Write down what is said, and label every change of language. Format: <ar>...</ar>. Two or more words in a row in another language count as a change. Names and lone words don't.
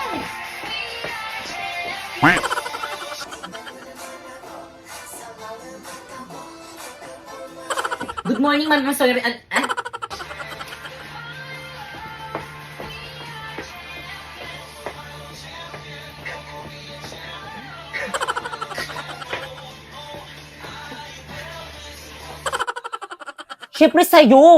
<en>Quack. Good morning, ma'am. I'm sorry.</en> <tl>Siyempre sa'yo.</tl>